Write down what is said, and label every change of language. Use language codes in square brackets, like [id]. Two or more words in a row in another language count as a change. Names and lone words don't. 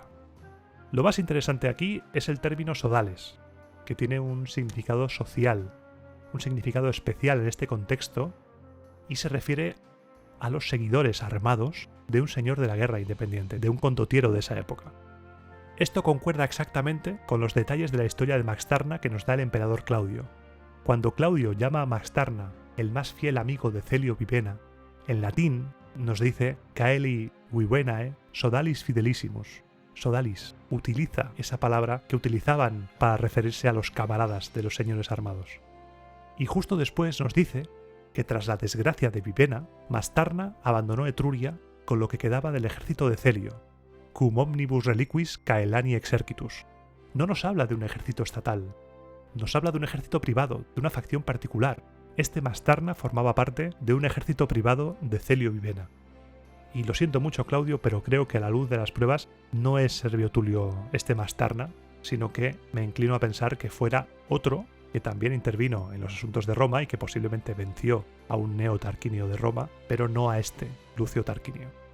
[es] Lo más interesante aquí es el término sodales, que tiene un significado social, un significado especial en este contexto, y se refiere a los seguidores armados de un señor de la guerra independiente, de un condottiero de esa época. Esto concuerda exactamente con los detalles de la historia de Maxtarna que nos da el emperador Claudio. Cuando Claudio llama a Maxtarna el más fiel amigo de Celio Vivena, en latín nos dice [la] Caeli Vivenae sodalis fidelissimus. [es] Sodalis utiliza esa palabra que utilizaban para referirse a los camaradas de los señores armados. Y justo después nos dice que tras la desgracia de Vivena, Maxtarna abandonó Etruria con lo que quedaba del ejército de Celio, [la] cum omnibus reliquis caelani exercitus. [es] No nos habla de un ejército estatal, nos habla de un ejército privado, de una facción particular. Este Maxtarna formaba parte de un ejército privado de Celio Vivena. Y lo siento mucho, Claudio, pero creo que a la luz de las pruebas no es Servio Tulio este Maxtarna, sino que me inclino a pensar que fuera otro que también intervino en los asuntos de Roma y que posiblemente venció a un Neo Tarquinio de Roma, pero no a este Lucio Tarquinio.